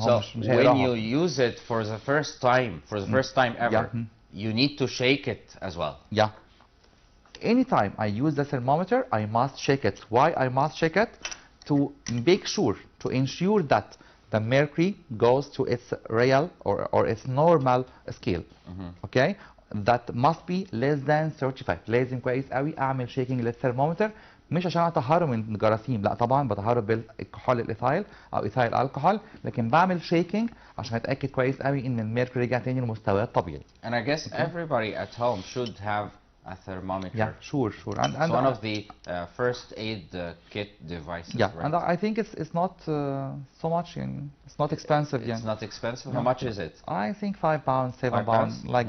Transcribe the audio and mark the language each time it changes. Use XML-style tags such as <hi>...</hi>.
<en>So when you use it for the first time ever, you need to shake it as well. Yeah. Anytime I use the thermometer, I must shake it. Why I must shake it? To make sure, to ensure that the mercury goes to its real or its normal scale. Okay? That must be less than 35.</en> <ar>لازم كويس قوي اعمل</ar> <en>shaking</en> <ar>للثرمومتر مش عشان اطهره من الجراثيم، لا طبعا بطهره بالكحول الايثايل او ايثايل الكحول، لكن بعمل شيكينج عشان اتاكد كويس قوي ان الميركوري رجع تاني لمستواه الطبيعي.</ar> <en>And I guess everybody at home should have A thermometer. Yeah, sure. And it's one of the first aid kit devices. Yeah, right? and I think it's not so much. It's not expensive. It's not expensive. No. How much is it? I think £5, £7, £5? like</en>